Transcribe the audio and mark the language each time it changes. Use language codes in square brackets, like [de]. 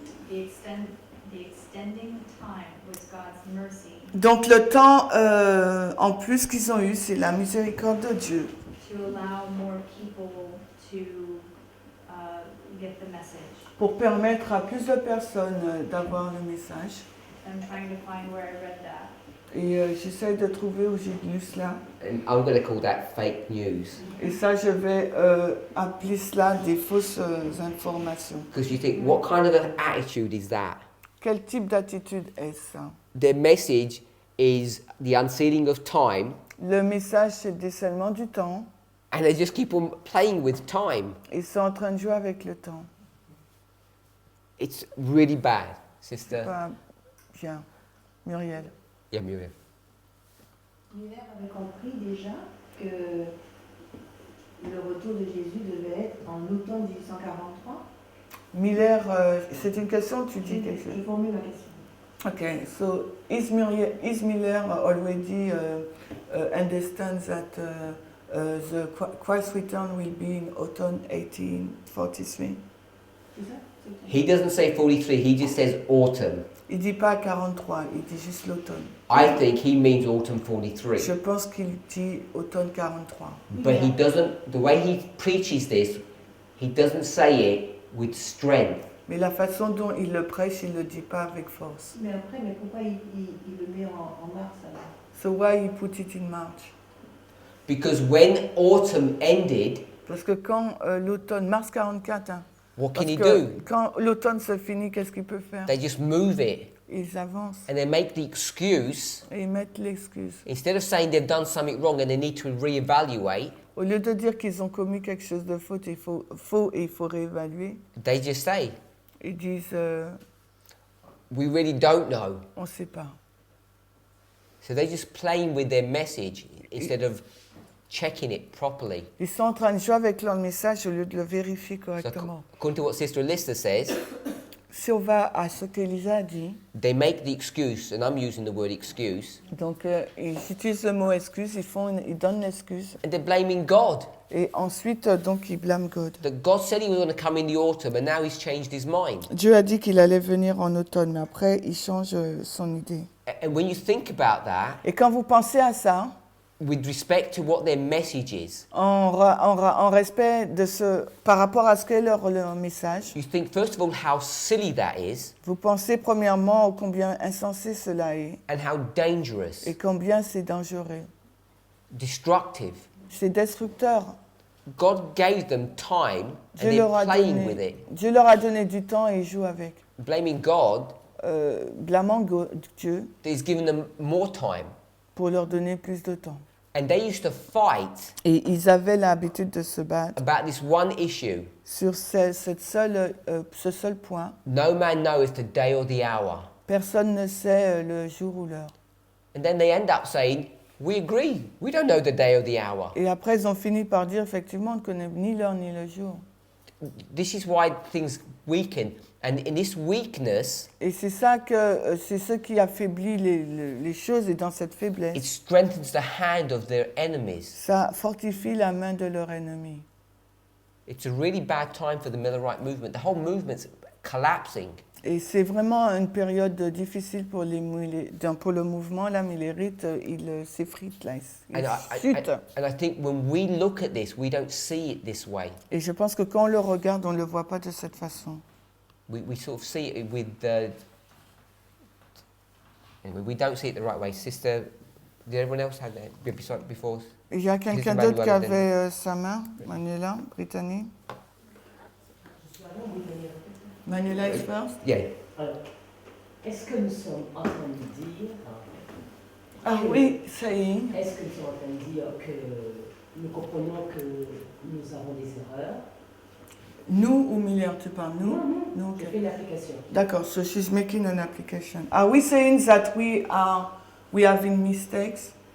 [en] The extending time was God's mercy. [fr] Donc le temps en plus qu'ils ont eu, c'est la miséricorde de Dieu. [en] To allow more people to get the message. [fr] pour permettre à plus de personnes d'avoir le message. [en] I'm trying to find where I read that. [fr] Et j'essaie de trouver où j'ai lu cela. [en] And I'm going to call that fake news. [fr] Et ça, je vais appeler cela des fausses informations. [en] Because you think, what kind of an attitude is that? [fr] Quel type d'attitude est ça? [en] Their message is the unsealing of time, [fr] Le message, c'est le décèlement du temps. [en] and they just keep on playing with time. [fr] Ils sont en train de jouer avec le temps. [en] It's really bad, sister. [fr] Pas bien. Muriel. [en] Yeah, Muriel. [fr] Miller avait compris déjà que le retour de Jésus devait être en automne 1843. Miller, c'est une question, tu dis quelque chose? Je formule ma question. [en] Okay, so is Miller already understands that the Christ's return will be in autumn 1843? [fr] C'est ça? [en] He doesn't say 43, he just says autumn. [fr] Il dit pas 43, il dit juste l'automne. [en] I think he means autumn 43. [fr] Je pense qu'il dit automne 43. [en] But he doesn't, the way he preaches this, he doesn't say it with strength. [fr] Mais la façon dont il le prêche, il le dit pas avec force. Mais après, mais pourquoi il le met en mars alors? [en] So why he put it in March? Because when autumn ended, [fr] Parce que quand l'automne, mars 44, hein, [en] what can [fr] parce [en] he [fr] que [en] do? [fr] quand l'automne se finit, qu'est-ce qu'il peut faire? [en] They just move it [fr] Ils avancent [en] and they make the excuse, [fr] et ils mettent l'excuse. [en] instead of saying they've done something wrong and they need to reevaluate, [fr] Au lieu de dire qu'ils ont commis quelque chose de faux et il faut réévaluer, [en] they just say, [fr] ils disent [en] we really don't know. [fr] on ne sait pas. [en] So they're just playing with their message instead of checking it properly. [fr] Ils sont en train de jouer avec leur message au lieu de le vérifier [en] So [fr] correctement. [en] according to what Sister Alyssa says, [fr] Si on va à ce qu'Elisa a dit, [en] they make the excuse, and I'm using the word excuse, [fr] donc ils utilisent le mot excuse, ils donnent l'excuse [en] and they're blaming God. [fr] et ensuite donc ils blâment God. [en] That God said he was going to come in the autumn and now he's changed his mind. [fr] Dieu a dit qu'il allait venir en automne, mais après il change son idée. [en] And when you think about that, [fr] Et quand vous pensez à ça, [en] with respect to what their message is, [fr] en respect de par rapport à ce qu'est leur message, [en] you think first of all how silly that is [fr] vous pensez premièrement combien insensé cela est [en] and how dangerous, [fr] et combien c'est dangereux. [en] destructive. [fr] C'est destructeur. [en] God gave them time [fr] Dieu [en] and [fr] leur, a [en] they're playing with [fr] donné, [en] it. [fr] Dieu leur a donné du temps et ils jouent avec. [en] Blaming God [fr] Blâmant Dieu [en] is giving them more time. [fr] pour leur donner plus de temps. [en] And they used to fight [fr] Et ils avaient l'habitude de se battre [en] about this one issue. [fr] sur ce seul point. [en] No man knoweth the day or the hour. [fr] Personne ne sait le jour ou l'heure. [en] And then they end up saying, we agree, we don't know the day or the hour. [fr] Et après, ils ont fini par dire, effectivement, on ne connaît ni l'heure ni le jour. [en] This is why things weaken. And in this weakness, [fr] Et c'est ça que c'est ce qui affaiblit les choses, et dans cette faiblesse, [en] it strengthens the hand of their enemies. [fr] ça fortifie la main de leur ennemi. [en] It's a really bad time for the Millerite movement. The whole movement's collapsing. [fr] Et c'est vraiment une période difficile pour le mouvement. La millérite, il s'effrite là, il chute. [en] And I think when we look at this, we don't see it this way. [fr] Et je pense que quand on le regarde, on ne le voit pas de cette façon. [en] We sort of see it with the... Anyway, we don't see it the right way. Sister, did everyone else have that before? [fr] Il y a quelqu'un d'autre qui avait sa main, Manuela, Brittany. [en] Manuela is first. Yeah. [fr] Alors, est-ce que nous sommes en train de dire... Ah oui, saying. Est-ce que nous sommes en train de dire que nous comprenons que nous avons des erreurs? Nous ou Miller, tu parles nous? Non, [en] Okay. [fr] je fais l'application. [en] D'accord, so she's making an application. Are we saying that we having mistakes?